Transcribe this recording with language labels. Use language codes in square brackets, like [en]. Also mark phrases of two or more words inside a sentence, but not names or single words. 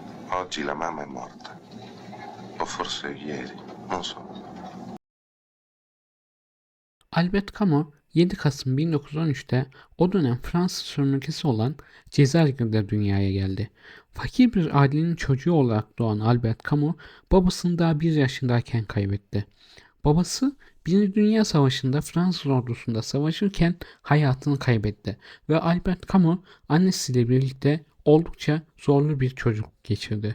[it] Oggi la mamma è morta. O forse ieri, non so. [tr] Albert Camus 7 Kasım 1913'te o dönem Fransız sömürgesi olan Cezayir'de dünyaya geldi. Fakir bir ailenin çocuğu olarak doğan Albert Camus babasını daha 1 yaşındayken kaybetti. Babası 1. Dünya Savaşı'nda Fransız ordusunda savaşırken hayatını kaybetti ve Albert Camus annesiyle birlikte oldukça zorlu bir çocukluk geçirdi.